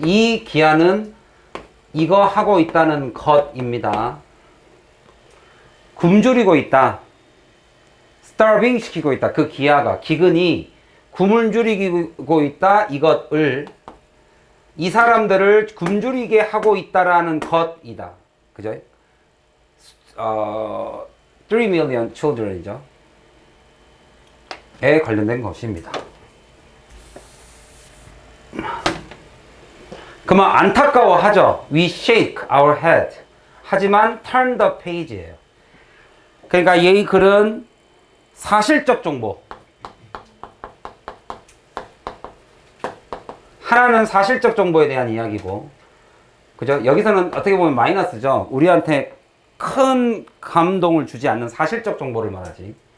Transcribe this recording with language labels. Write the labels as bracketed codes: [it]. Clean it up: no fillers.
[ko] 이 기아는 이거 하고 있다는 것입니다. 굶주리고 있다. starving 시키고 있다. 그 기아가, 기근이 굶주리고 있다. 이것을, 이 사람들을 굶주리게 하고 있다라는 것이다. 그죠? [en] 3 million children이죠. [ko] 에 관련된 것입니다. 그러면 안타까워하죠. [en] We shake our head. [ko] 하지만 [en] turn the page [ko] 예요. 그러니까 이 글은 사실적 정보. 하나는 사실적 정보에 대한 이야기고, 그죠? 여기서는 어떻게 보면 마이너스죠. 우리한테 큰 감동을 주지 않는 사실적 정보를 말하지.